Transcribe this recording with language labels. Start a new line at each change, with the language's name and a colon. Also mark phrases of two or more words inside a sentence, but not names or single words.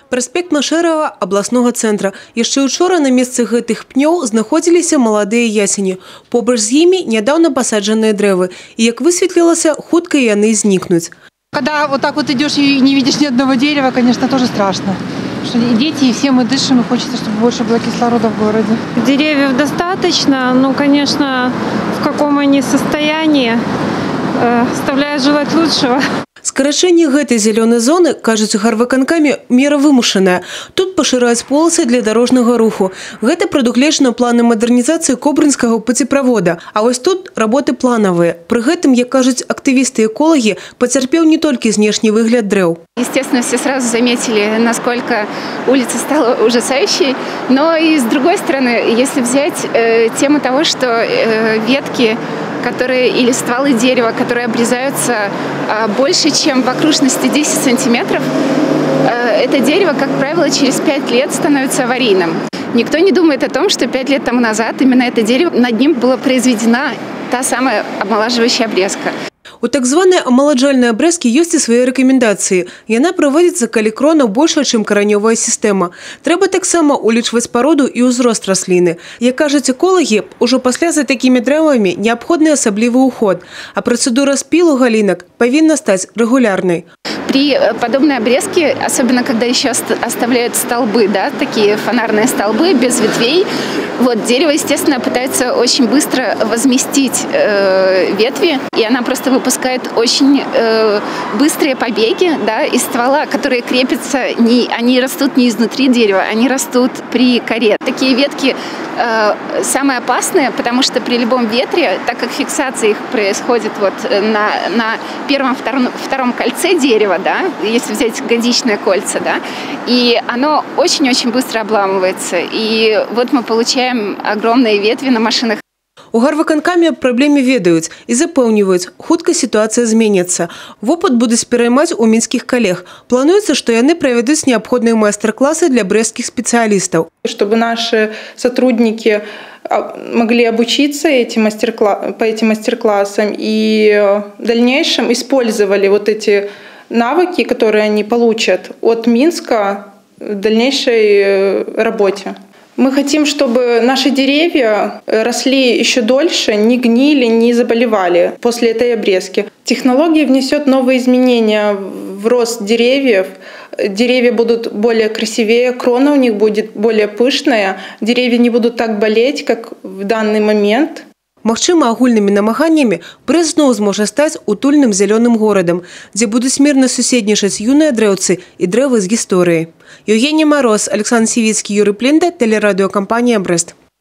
Belarusian: Праспект Машэрава абласнога цэнтра. Яшчэ учора на месцы гэтых пнёў знаходзіліся маладыя ясені. Побач з імі нядаўна пасаджаныя дрэвы. І, як высветлілася, хутка яны знікнуць.
Russian: Когда вот так вот идешь и не видишь ни одного дерева, конечно, тоже страшно. Что и дети, и все мы дышим, и хочется, чтобы больше было кислорода в городе. Деревьев достаточно, но, конечно, в каком они состоянии, оставляет желать лучшего.
Belarusian: Скарачэнне гэтай зялёнай зоны, кажуць у гарвыканкаме, мера вымушаная. Тут пашыраюць полосы для дарожнага руху. Гэта прадугледжана планы мадэрнізацыі Кобрынскага пуцеправода. А вось тут работы планавыя. Пры гэтым, як кажуць актывісты-эколагі, пацярпеў не толькі знешні выгляд дрэў.
Russian: Естественно, все сразу заметили, насколько улица стала ужасающей. Но и с другой стороны, если взять тему того, что ветки, которые или стволы дерева, которые обрезаются больше, чем в окружности 10 сантиметров, это дерево, как правило, через 5 лет становится аварийным. Никто не думает о том, что 5 лет тому назад именно это дерево, над ним была произведена та самая омолаживающая обрезка.
Belarusian: У так званай амаладжальнай абрэзкі ёсць і свае рэкамендацыі. Яна праводзіцца, калі крона большая, чым каранёвая сістэма. Трэба таксама улічваць пароду і ўзрост расліны. Як кажуць эколагі, ужо пасля за такімі дрэвамі неабходны асаблівы ўход, а працэдура спілу галінак павінна стаць рэгулярнай.
Russian: При подобной обрезке, особенно когда еще оставляют столбы, да, такие фонарные столбы без ветвей, вот, дерево, естественно, пытается очень быстро возместить ветви, и она просто выпускает очень быстрые побеги, да, из ствола, которые крепятся, они растут не изнутри дерева, они растут при коре. Такие ветки самые опасные, потому что при любом ветре, так как фиксация их происходит вот на первом-втором кольце дерева, да, если взять годичное кольца, да, и оно очень-очень быстро обламывается. И вот мы получаем огромные ветви на машинах.
Belarusian: У гарвыканкаме аб праблеме ведаюць і запэўніваюць, хутка сітуацыя зменіцца. Вопыт будуць пераймаць у мінскіх калег. Плануецца, што яны правядуць неабходныя майстар-класы для брэсцкіх спецыялістаў.
Russian: Чтобы наши сотрудники могли обучиться по этим мастер-классам и в дальнейшем использовали вот эти навыки, которые они получат от Минска в дальнейшей работе. Мы хотим, чтобы наши деревья росли еще дольше, не гнили, не заболевали после этой обрезки. Технология внесет новые изменения в рост деревьев. Деревья будут более красивее, крона у них будет более пышная, деревья не будут так болеть, как в данный момент.
Belarusian: Магчыма, агульнымі намаганнямі Брэст зноў зможа стаць утульным зялёным горадам, дзе будуць мірна суседнічаць юныя дрэўцы і дрэвы з гісторыяй.
Russian: Евгений Мороз, Александр Сивицкий, Юрий Плинда, телерадиокомпания «Брест».